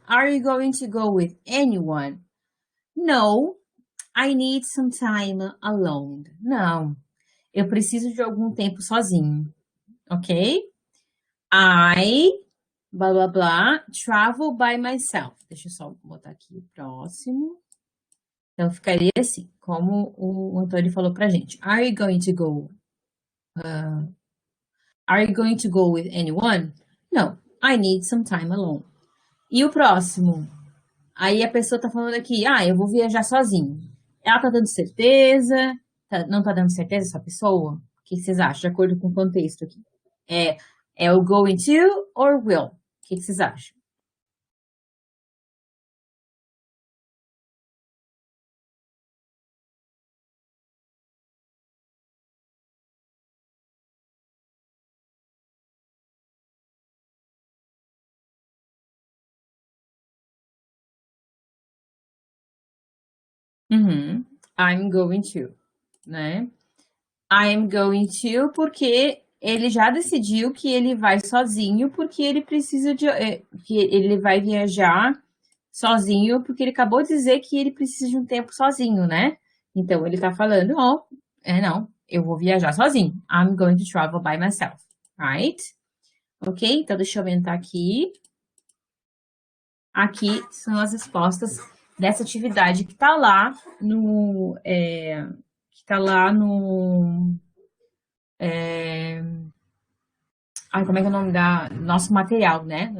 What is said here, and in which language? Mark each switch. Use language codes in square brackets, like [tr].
[en] Are you going to go with anyone? No, I need some time alone. [pt] Não, eu preciso de algum tempo sozinho, ok? [en] I, blá blá blá, travel by myself. [pt] Deixa eu só botar aqui o próximo. Então ficaria assim, como o Antônio falou pra gente. [en] Are you going to go? Are you going to go with anyone? No, I need some time alone. [pt] E o próximo? Aí a pessoa tá falando aqui, eu vou viajar sozinho. Ela tá dando certeza? Não tá dando certeza essa pessoa? O que vocês acham, de acordo com o contexto aqui? É, é o [en] going to or will? [pt] O que vocês acham? [en] Uhum. I'm going to, né? I'm going to [pt] porque ele já decidiu que ele vai sozinho porque ele precisa que ele vai viajar sozinho porque ele acabou de dizer que ele precisa de um tempo sozinho, né? Então ele tá falando, ó, não, eu vou viajar sozinho. [en] I'm going to travel by myself, right? Ok? [pt] Então deixa eu aumentar aqui. Aqui são as respostas dessa atividade que tá lá no, que tá lá no, como é que é o nome da nosso material, né?